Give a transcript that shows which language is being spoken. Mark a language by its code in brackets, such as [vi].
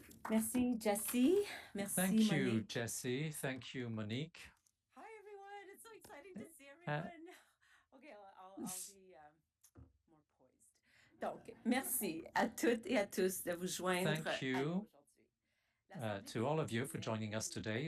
[fr] Merci, Jessie. Merci, [en] Thank you, Monique. Jessie. Thank you, Monique. Hi, everyone. It's so exciting to see everyone. Okay, I'll be more poised. [fr] Donc, merci à toutes et à tous de vous joindre. [en] Thank you to all of you for joining us today.